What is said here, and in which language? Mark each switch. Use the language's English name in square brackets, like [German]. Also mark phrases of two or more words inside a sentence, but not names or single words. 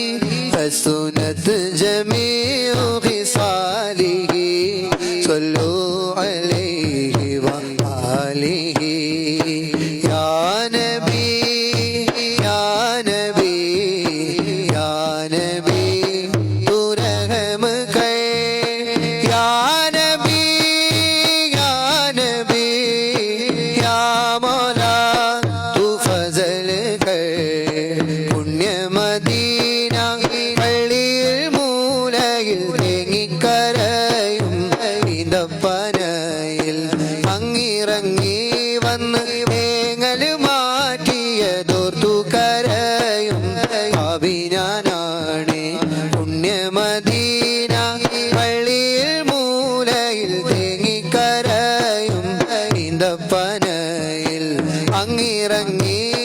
[Arabic] حسنت جميع خصاله صلوا عليه وآله يا نبي يا نبي [Urdu] يا نبي تو رحم کر يا نبي يا نبي يا مولا تو فضل کر [Malayalam] പുണ്യ മദീന പള്ളിയിൽ മൂലയിൽ തേങ്ങിക്കരയും ഈന്തപ്പനയിൽ അങ്ങിറങ്ങി വന്ന് തേങ്ങൽ മാറ്റിയതോർത്തു കരയും പാപിനാനാണ് പുണ്യ മദീന പള്ളിയിൽ മൂലയിൽ തേങ്ങിക്കരയും ഈന്തപ്പനയിൽ അങ്ങിറങ്ങി